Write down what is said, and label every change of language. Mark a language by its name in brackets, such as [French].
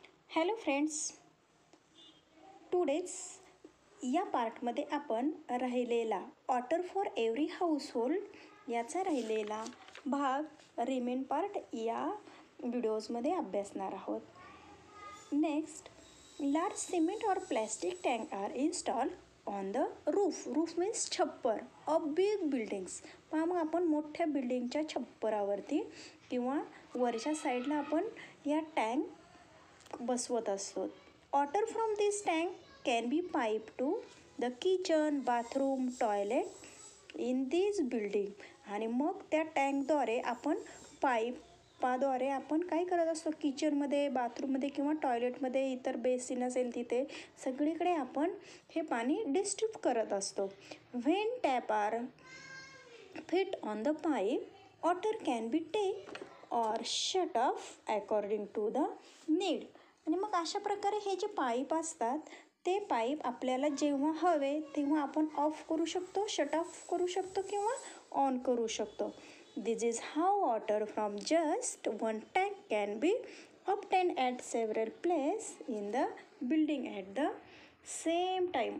[Marathi] Hello friends, today's या पार्टमध्ये आपण राहिलेला वॉटर फॉर एव्हरी हाऊसहोल्ड याचा राहिलेला भाग रिमेन पार्ट या व्हिडिओजमध्ये अभ्यासणार आहोत. [English] Next, large cement or plastic tank are install on the roof. Roof means छप्पर of big buildings. [Marathi] पहा, मग आपण मोठ्या बिल्डिंगच्या छप्परावरती किंवा वरच्या साईडला आपण या टँक बसवत असतो. [English] Water from this tank can be pipe to the kitchen, bathroom, toilet in this building. [Marathi] आणि मग त्या टँकद्वारे आपण पाईपाद्वारे आपण काय करत असतो, किचनमध्ये, बाथरूममध्ये किंवा टॉयलेटमध्ये, इतर बेसिन असेल तिथे सगळीकडे आपण हे पाणी डिस्ट्रीब्यूट करत असतो. [English] When tap are fit on the pipe, water can be take or shut off according to the need. [Marathi] आणि मग अशा प्रकारे हे जे पाईप असतात ते पाईप आपल्याला जेव्हा हवे तेव्हा आपण ऑफ करू शकतो, शट ऑफ करू शकतो किंवा ऑन करू शकतो. [English] This is how water from just one tank can be obtained at several place in the building at the same time.